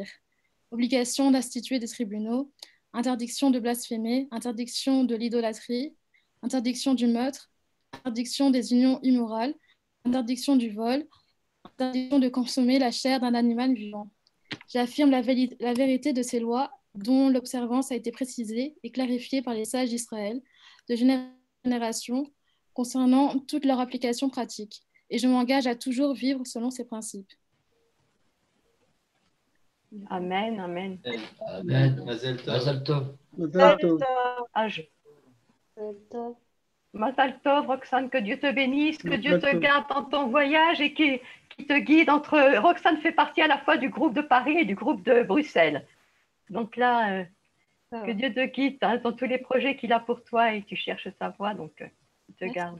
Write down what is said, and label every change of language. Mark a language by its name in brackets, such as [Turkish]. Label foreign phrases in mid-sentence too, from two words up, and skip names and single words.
[French] Obligation d'instituer des tribunaux, interdiction de blasphémer, interdiction de l'idolâtrie, interdiction du meurtre, interdiction des unions immorales, interdiction du vol, interdiction de consommer la chair d'un animal vivant. J'affirme la vérité de ces lois dont l'observance a été précisée et clarifiée par les sages d'Israël de génération concernant toute leur application pratique. Et je m'engage à toujours vivre selon ces principes. [Hebrew] אמן, אמן. אמן. מזל טוב. מזל טוב, [French] Roxane, que Dieu te bénisse, que Dieu te garde dans ton voyage et qui te guide entre... Roxane fait partie à la fois du groupe de Paris et du groupe de Bruxelles. Donc là, que Dieu te guide dans tous les projets qu'il a pour toi et tu cherches sa voie, donc il te garde.